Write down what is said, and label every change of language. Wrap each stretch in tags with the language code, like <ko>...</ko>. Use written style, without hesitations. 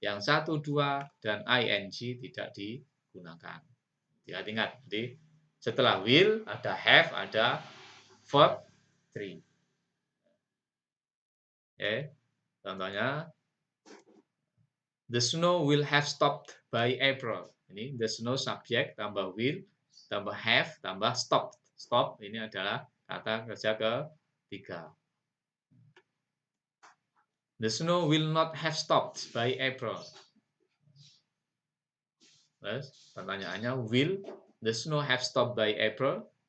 <id>Yang 1, 2, dan ing tidak digunakan. Ingat. Jadi setelah will ada have, ada verb 3. Contohnya,</id> <en>the snow will have stopped by April.</en> <id>Ini the snow subjek tambah will tambah have tambah stopped. Stop ini adalah kata kerja ketiga.</id> <en>The snow will not have stopped by April.</en> <id>Terus pertanyaannya,</id> <en>will the snow have stopped by April?</en>